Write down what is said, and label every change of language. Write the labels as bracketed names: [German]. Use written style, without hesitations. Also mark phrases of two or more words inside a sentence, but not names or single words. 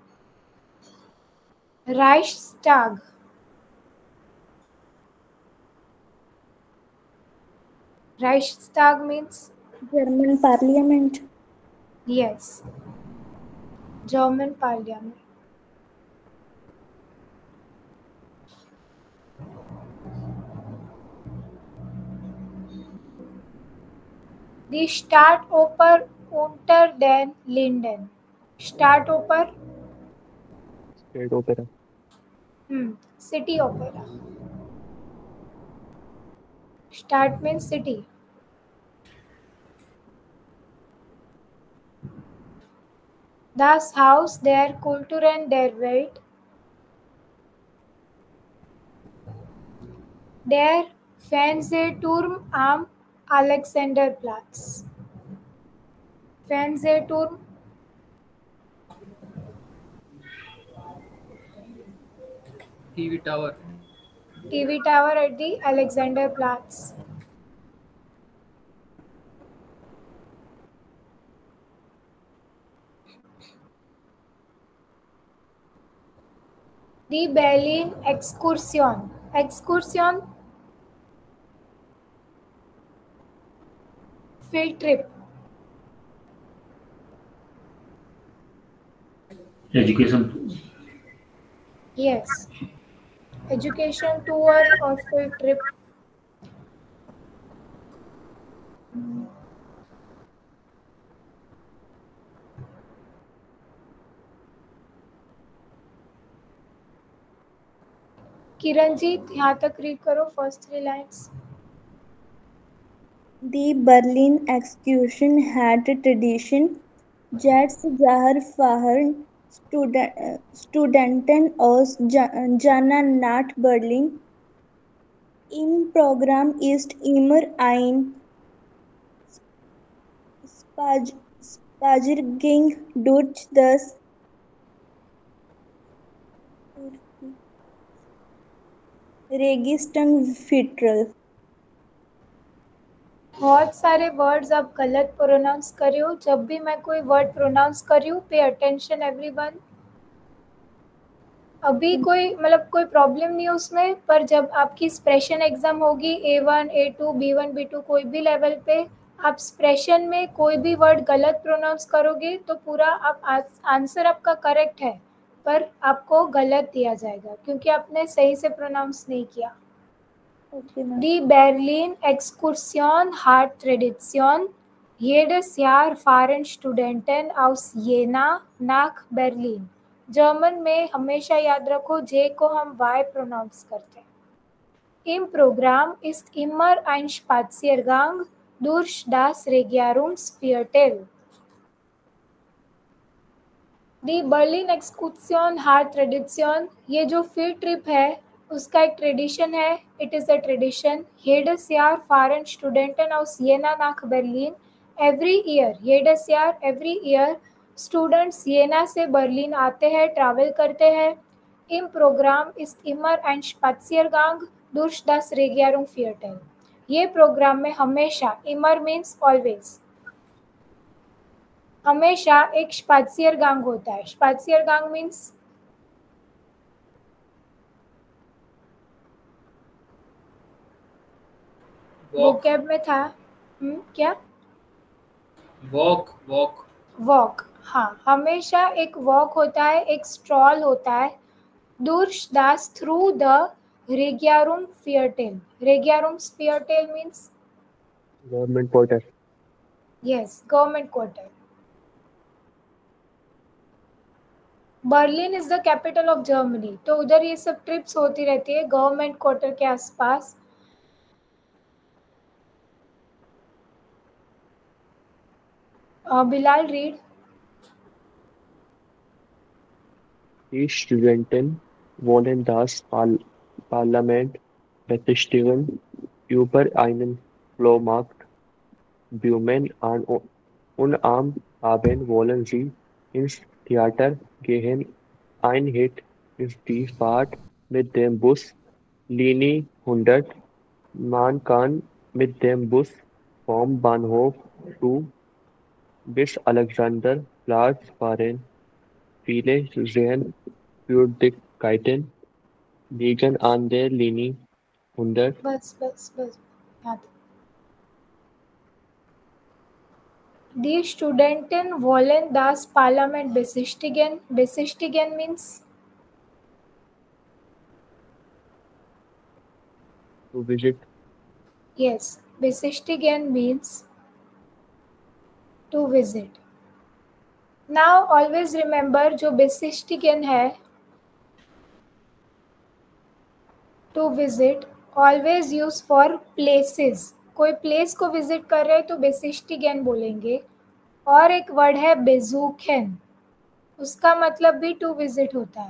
[English] Reichstag. Reichstag means? German Parliament. Yes. German Parliament. [German] Die Staatsoper unter den Linden. Staatsoper? [English] State opera. City opera. Stadt means city. [German] Das Haus der Kulturen der Welt. Der Fernsehturm am Alexanderplatz. Fernsehturm. [English] TV tower. TV tower at the Alexanderplatz. [German] Die Berlin Exkursion. [English] Excursion? Field trip. Education. Yes. Education tour or field trip. [Hindi] किरणजीत यहाँ तक रीड करो [English] first 3 lines. The Berlin Excursion had a tradition. [German] Jets Jahrfahren Studenten aus Jena nach Berlin. Im Programm ist immer ein Spaziergang durch das Registenviertel. [Hindi] बहुत सारे वर्ड्स आप गलत प्रोनाउंस कर रहे हो. जब भी मैं कोई वर्ड प्रोनाउंस कर रही हूँ, [English] pay attention everyone. [Hindi] अभी कोई प्रॉब्लम नहीं है उसमें, पर जब आपकी [English] expression exam [Hindi] होगी A1, A2, B1, B2 कोई भी लेवल पे, आप एक्सप्रेशन में कोई भी वर्ड गलत प्रोनाउंस करोगे तो पूरा आप आंसर आपका करेक्ट है, पर आपको गलत दिया जाएगा क्योंकि आपने सही से प्रोनाउंस नहीं किया. [German] Die Berlin Exkursion hat Tradition. Jedes Jahr fahren Studenten aus Jena nach Berlin. [Hindi] जर्मन में हमेशा याद रखो जे को हम वाई प्रोनाउंस करते हैं. [German] Im Programm ist immer ein Spaziergang durch das Regierungsviertel. Die Berlin Exkursion hat Tradition. [Hindi] ये जो [English] field trip [Hindi] है उसका एक ट्रेडिशन है. [English] it is a tradition. [German] Jedes Jahr fahren Studenten aus Jena nach Berlin. [English] Every year. [German] Jedes Jahr [English] every year [Hindi] स्टूडेंट्स येना से बर्लिन आते हैं, ट्रैवल करते हैं. [German] Im Programm ist immer ein Spaziergang durch das Regierungsviertel. [Hindi] ये प्रोग्राम में हमेशा, [English] immer means always, [Hindi] हमेशा एक स्पात्सियरगांग होता है. स्पात्सियरगांग [English] means vocab [Hindi] में था. क्या? वॉक. वॉक. हाँ, हमेशा एक वॉक होता है, एक स्ट्रॉल होता है. [German] durch das [English] through the [German] Regierungsviertel. [English] Regierungsviertel means government quarter. yes, government quarter. Berlin is the capital of Germany. तो उधर ये सब ट्रिप्स होती रहती है government quarter के आसपास. [Hindi] बिलाल रीड. [German] Die Studenten wollen das Parlament besichtigen. Über einen Flohmarkt Blumen und am Abend wollen sie ins Theater gehen. Ein Hit ist die Fahrt mit dem Bus Linie 100. Man kann mit dem Bus vom Bahnhof bis Alexanderplatz fahren. Viele Sehenswürdigkeiten liegen an der Linie 100. [Hindi] बस. याद. [German] Die Studenten wollen das Parlament besichtigen. [English] Besichtigen means To visit. yes. Besichtigen means to visit. Now always remember जो besichtigen है to visit always use for places. [Hindi] कोई प्लेस को विजिट कर रहे हैं तो besichtigen बोलेंगे. और एक वर्ड है besuchen, उसका मतलब भी [English] to visit [Hindi] होता है.